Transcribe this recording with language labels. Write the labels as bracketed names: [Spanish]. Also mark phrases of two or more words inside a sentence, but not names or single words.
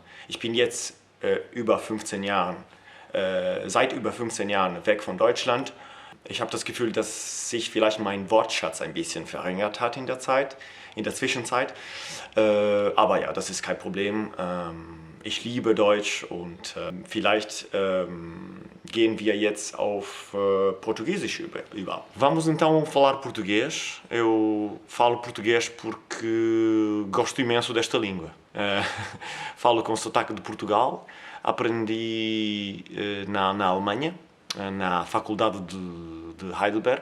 [German] Ich bin jetzt seit über 15 Jahren weg von Deutschland. Ich habe das Gefühl, dass sich vielleicht mein Wortschatz ein bisschen verringert hat in der Zwischenzeit. Aber ja, das ist kein Problem. Ich liebe Deutsch und vielleicht gehen wir jetzt auf Português über. [Portuguese] Vamos então falar português. Eu falo português porque gosto imenso desta língua. Falo com sotaque de Portugal. Aprendi na Alemanha, na Faculdade de Heidelberg.